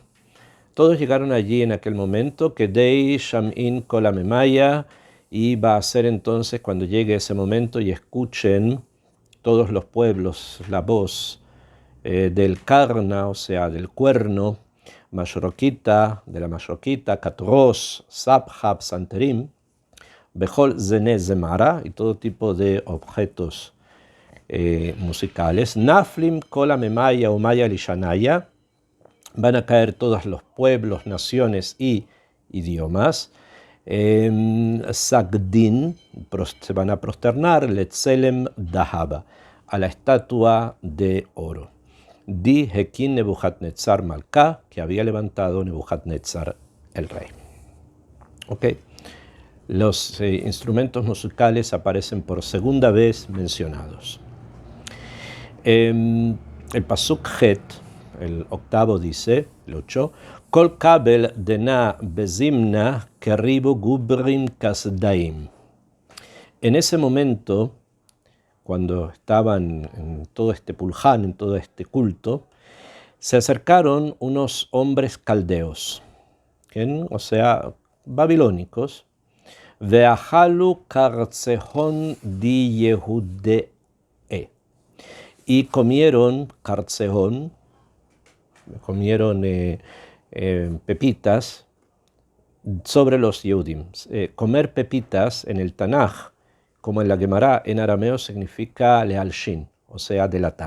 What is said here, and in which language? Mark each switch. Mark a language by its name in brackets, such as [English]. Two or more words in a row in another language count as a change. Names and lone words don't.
[Spanish] Todos llegaron allí en aquel momento, que [Aramaic] די שמעין כל עממיא, [Spanish] y va a ser entonces cuando llegue ese momento y escuchen todos los pueblos la voz del Karna, o sea, del cuerno, Mashroquita, de la Mashroquita, [Aramaic] קיתרוס סבכא פסנתרין בכל זני זמרא, [Spanish] y todo tipo de objetos musicales. [Aramaic] נפלין כל עממיא ואמיא ולשניא, [Spanish] van a caer todos los pueblos, naciones y idiomas. Sagdin, se van a prosternar, [Aramaic] לצלם דהבא, [Spanish] a la estatua de oro. [Aramaic] די הקים נבוכדנצר מלכא, [Spanish] que había levantado Nebuchadnezzar el rey. Okay. Los instrumentos musicales aparecen por segunda vez mencionados. El [Hebrew] פסוק ח, [Spanish] el octavo dice, el 8, [Aramaic] כל קבל דנה בזמנא קרבו גברין כשדאין. [Spanish] En ese momento, cuando estaban en todo este pulján, en todo este culto, se acercaron unos hombres caldeos, o sea, babilónicos, [Aramaic] ואכלו קרציהון די יהודיא, [Spanish] y comieron kartzehon, comieron pepitas sobre los Yehudim. Comer pepitas en el Tanaj, como en la Gemara en arameo, significa lealshin, o sea, delatar.